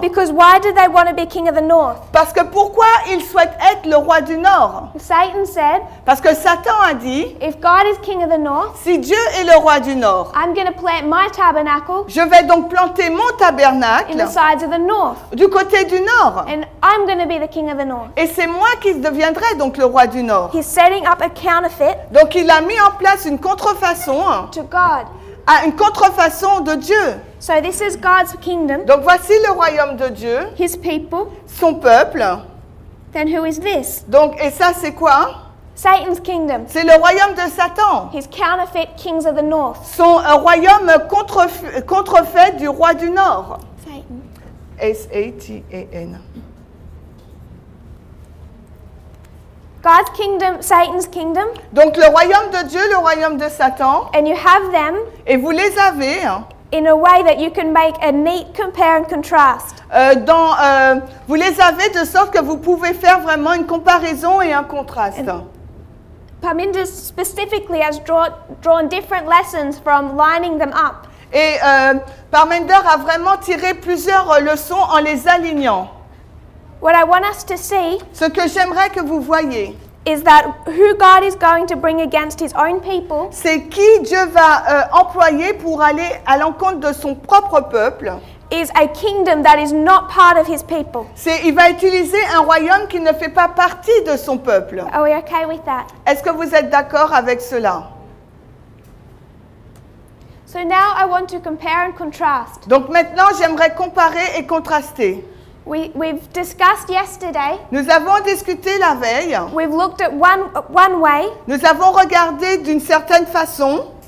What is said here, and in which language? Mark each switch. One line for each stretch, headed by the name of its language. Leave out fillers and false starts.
English: Because why do they want to be king of the north?
French: Parce que pourquoi il souhaite être le roi du Nord?
English: Satan said,
French: Parce que Satan a dit,
English: if God is king of the north,
French: si Dieu est le roi du Nord,
English: I'm going to plant my tabernacle
French: je vais donc planter mon
English: in
French: tabernacle
English: the sides of the north.
French: du côté du Nord.
English: And I'm going to be the king of the north.
French: Et c'est moi qui deviendrai donc le roi du Nord.
English: He's setting up a counterfeit
French: Donc il a mis en place une contrefaçon
English: to God.
French: à une contrefaçon de Dieu.
English: So this is God's kingdom,
French: Donc voici le royaume de Dieu,
English: his people.
French: son peuple.
English: Then who is this?
French: Donc, et ça c'est quoi?
English: Satan's kingdom,
French: C'est le royaume de Satan.
English: his counterfeit kings of the north.
French: Son royaume contrefait du roi du Nord.
English: Satan.
French: S-A-T-A-N.
English: God's kingdom, Satan's kingdom,
French: Donc le royaume de Dieu, le royaume de Satan,
English: and you have them
French: et vous les avez
English: in a way that you can make a neat compare and contrast.
French: vous les avez de sorte que vous pouvez faire vraiment une comparaison et un contraste.
English: Parminder specifically has drawn different lessons from lining them up.
French: Et Parminder a vraiment tiré plusieurs leçons en les alignant.
English: What I want us to see
French: Ce que j'aimerais que vous voyiez,
English: is that who God is going to bring against his own people
French: c'est qui Dieu va employer pour aller à l'encontre de son propre peuple.
English: is a kingdom that is not part of his people.
French: Il va utiliser un royaume qui ne fait pas partie de son peuple.
English: Are we okay with that?
French: Est-ce que vous êtes d'accord avec cela?
English: So now I want to compare and contrast.
French: Donc maintenant, j'aimerais comparer et contraster.
English: We've discussed yesterday,
French: Nous avons discuté la veille.
English: we've looked at one way
French: Nous avons regardé d'une certaine façon